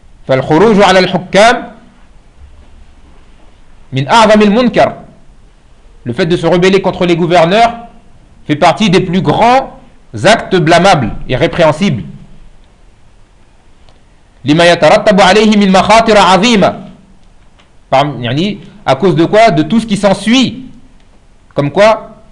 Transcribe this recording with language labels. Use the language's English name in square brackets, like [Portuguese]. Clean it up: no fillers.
[Arabic] فالخروج على الحكام من أعظم المنكر. [French] Le fait de se rebeller contre les gouverneurs fait partie des plus grands actes blâmables et répréhensibles. [Arabic] لما يترتب عليه من مخاطر عظيمة. [French] يعني à cause de quoi? De tout ce qui s'ensuit. Comme quoi?